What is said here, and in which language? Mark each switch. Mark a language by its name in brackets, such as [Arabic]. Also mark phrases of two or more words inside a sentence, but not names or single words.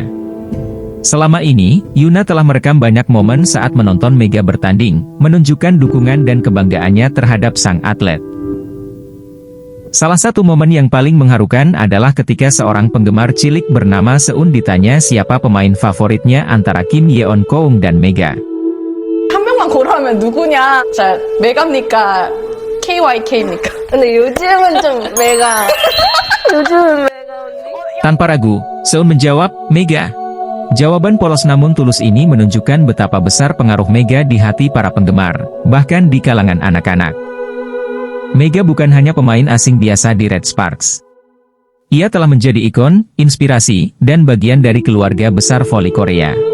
[Indonesian] Selama ini, Yuna telah merekam banyak momen saat menonton Mega bertanding, menunjukkan dukungan dan kebanggaannya terhadap sang atlet. Salah satu momen yang paling mengharukan adalah ketika seorang penggemar cilik bernama Seun ditanya siapa pemain favoritnya antara Kim Yeon-keung dan Mega. [Korean] 한 명만 고르면 누구냐? 자, 메가입니까? KYK입니까? 근데 요즘은 좀 메가. 요즘은 메가 언니. [Indonesian] Tanpa ragu, Seun menjawab, Mega. Jawaban polos namun tulus ini menunjukkan betapa besar pengaruh Mega di hati para penggemar, bahkan di kalangan anak-anak. Mega bukan hanya pemain asing biasa di Red Sparks. Ia telah menjadi ikon, inspirasi, dan bagian dari keluarga besar voli Korea.